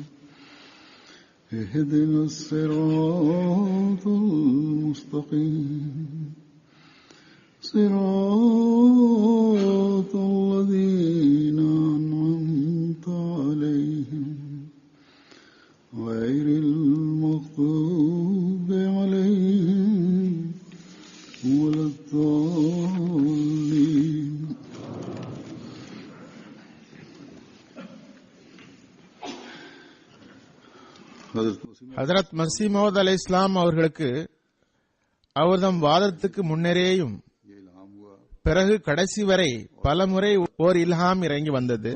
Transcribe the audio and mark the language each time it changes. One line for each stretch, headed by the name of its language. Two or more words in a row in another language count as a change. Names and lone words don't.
Arabic: اهدنا الصراط المستقيم صراط الذين أنعمت عليهم غير المغضوب عليهم ولا الضالين.
Tamil: ஹஜ்ரத் மஸீஹ் மவ்ஊத் அலைஹிஸ்ஸலாம் அவர்களுக்கு அவர்தம் வாதத்துக்கு முன்னரேயும் பிறகு கடைசி வரை பலமுறை ஓர் இல்ஹாம் இறங்கி வந்தது.